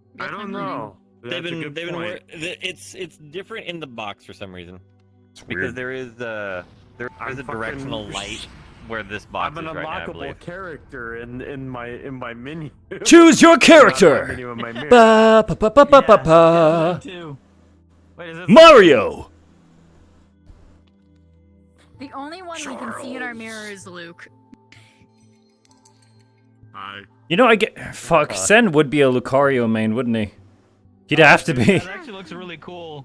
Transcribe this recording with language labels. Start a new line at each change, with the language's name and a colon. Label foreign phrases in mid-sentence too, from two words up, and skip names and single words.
English: I don't know. They've That's a been good they've been point. it's different in the box for some reason. It's Because weird. there is a directional light where this box I'm an is right now, I unlockable believe. character in my menu. Choose your Not my character. menu in my mirror. Ba ba ba ba ba ba Yeah, ba. too. Wait, is this Mario. The only one we can see in our mirror is Luke. You know, I get fuck. Sen would be a Lucario main, wouldn't he? He'd have to be. That actually looks really cool.